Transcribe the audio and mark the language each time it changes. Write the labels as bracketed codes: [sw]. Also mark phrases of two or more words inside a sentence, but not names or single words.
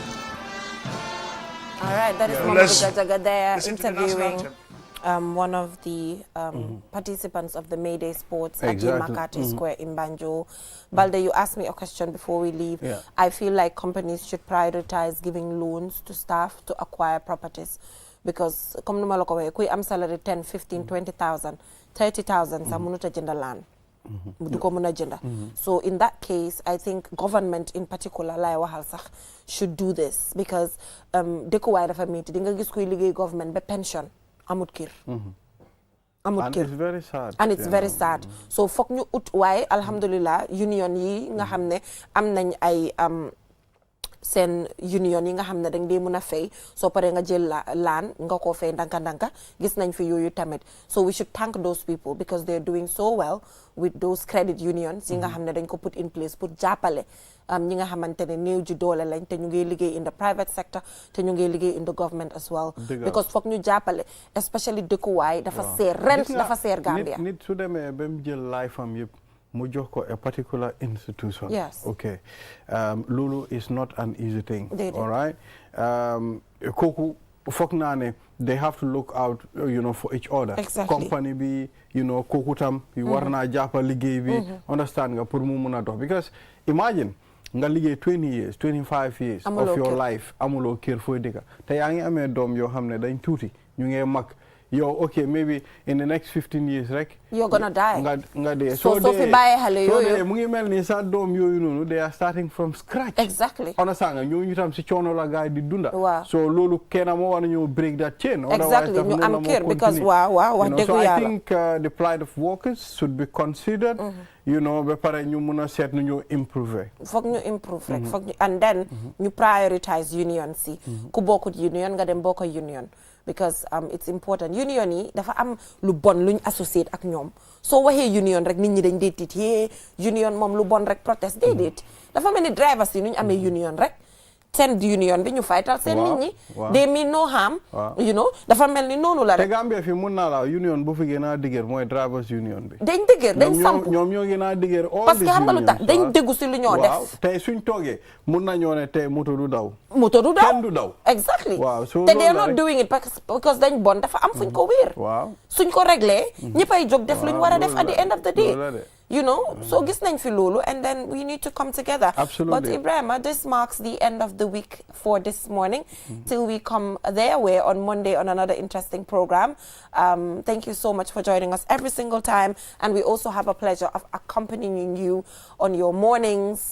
[en] All right, that is Mamadou Gajaga there interviewing one of the participants of the Mayday Sports at the Makati Square in Banjul. Balde, you asked me a question before we leave. Yeah. I feel like companies should prioritize giving loans to staff to acquire properties, because [wo] comme numa la ko waxe kuy am salary 10, 15, 20,000, 30,000 sa mënuta jënd [en] land. [wo] Du ko mëna jënd. [en] So in that case, I think government in particular [wo] lay waxal sax [en] should do this, because [wo] dëkkuwaay dafa metti di nga gis kuy liggéey government ba pension amut kër. Amut kër. [en] And it's very sad. And it's very sad. [wo] So fokk ñu ut waaye alhamdulillah union yi nga xam ne am nañ ay seen union yi nga xam ne dañ dee mën a fay soo paree nga jël laan nga koo fay ndanka gis nañ fi yooyu tamit. [en] So we should thank those people because they're doing so well with those credit unions [wo] yi nga xam ne dañ ko [en] put in place [wo] pour jàppale ñi nga xamante ne néew ji doole lañ te ñu ngi liggéey [en] in the private sector [wo] te ñu ngi liggéey [en] in the government as well. [wo] Because foog ñu jàppale especially dëkkuwaay dafa seer rent dafa seer Gambia. nit su demee ba mu jël life am yëpp mu jox ko [en] a particular institution. Yes. Okay. Lulu is not an easy thing. All right. [wo] Kooku foog naa ne [en] they have to look out, for each other. Exactly. [wo] Company bi, kooku tam war naa jàppa liggéey bi. Understand nga pour mu mun a dox, [en] because imagine [wo] nga liggéey [en] 20 years 25 years of your life [wo] amuloo kër fooy dëkka te yaa ngi amee doom yoo xam ne dañ tuuti ñu ngi mag yow okay [en] maybe in the next 15 years [wo] rek [en] you're gonna die [wo] nga dee so fi bàyyi xale yooyu mu ngi mel ni sa doom yooyu noonu [en] they are starting from scratch. Exactly. [wo] Understand nga ñooñu tam si coono la gaay di dunda. Waaw. So loolu kenn moo war a ñëw [en] break that chain. Exactly. [wo] ñu am kër because waaw wax dëgg [en] so I [wo] yàlla. [en] think the plight of workers should be considered. [wo] Ba pare ñu mun a seet nu ñu improve. Foog ñu improve rek foog ñu [en] and then [wo] ñu prioritize union si ku bokkut union nga dem bokk union. Because it's important union yi dafa am lu bon luñ associate ak ñoom soo waxee union rek nit ñi dañ dee tiit union moom lu bon rek protest déedéet dafa mel ni drivers yi nuñ amee union rek seen union bi ñu faytal seen nit ñi [en] they mean no harm [wo] dafa mel ni noonu la rek. te Gambia fi mun naa la union bu fi gën a dëgër mooy drivers union bi. dañ dëgër dañ samp ñoom ñoo gën a dëgër all [fr] parce que [wo] xam nga lu tax dañ déggu si lu ñoo def. tey suñ toogee mun nañoo ne tey moto du daw. kenn du daw. [en] exactly. [wo] waaw so te [en] they're not doing it because [wo] dañ bon dafa am fuñ ko wéer. waaw suñ ko réglé. ñëppay jóg def luñ war a def [en] at the end of the day. So [wo] gis nañ fi loolu [en] and then we need to come together. Absolutely. But Ibrahima, this marks the end of the week for this morning. Till we come their way on Monday on another interesting program. Thank you so much for joining us every single time. And we also have a pleasure of accompanying you on your mornings.